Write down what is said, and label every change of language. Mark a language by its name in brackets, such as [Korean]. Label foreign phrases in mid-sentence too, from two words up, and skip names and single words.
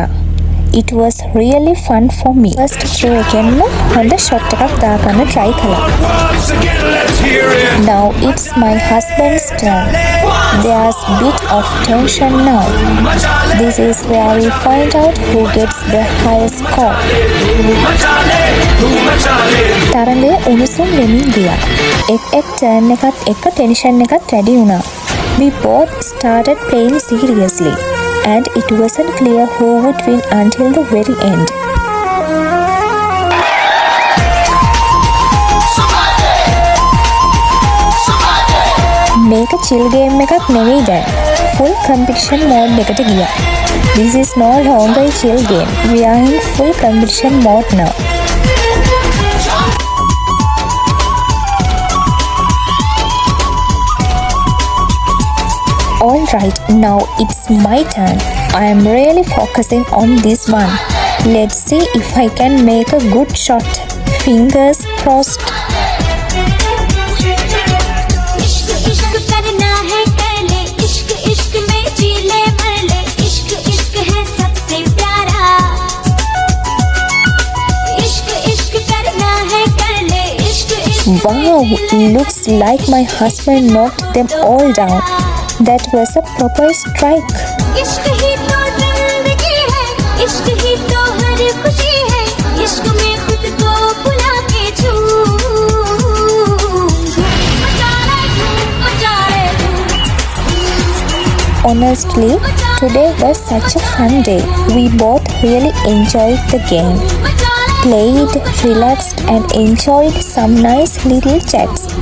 [English] It was really fun for me. First throw [Sinhala] එකෙන්ම හොඳ ෂොට් එකක් දාගන්න try කළා. [English] Once again, let's hear it. Now it's my husband's turn. There's bit of tension now. This is where we find out who gets the highest score. [Sinhala] තරඟය උණුසුම් වෙමින් ගියා. එක් turn එකත් එක්ක tension එකත් වැඩි වුණා. [English] We both started playing seriously. And it wasn't clear who would win until the very end. [Sinhala] මේක [English] chill game [Sinhala] එකක් නෙවෙයි දැන්. [English] Full competition mode [Sinhala] එකට ගියා. [English] This is no longer a chill game. We are in full competition mode now. Alright, now it's my turn. I am really focusing on this one. Let's see if I can make a good shot. Fingers crossed. [Hindi] इश्क इश्क करना है कर ले इश्क इश्क में जी ले मर ले इश्क इश्क है सबसे प्यारा इश्क इश्क करना है कर ले इश्क इश्क [English] Wow, looks like my husband knocked them all down. That was a proper strike. [Hindi] इश्क ही तो जिंदगी है इश्क ही तो हर खुशी है इश्क में खुद को भुला के [English] Honestly, today was such a fun day. We both really enjoyed the game. Played, relaxed and enjoyed some nice little chats.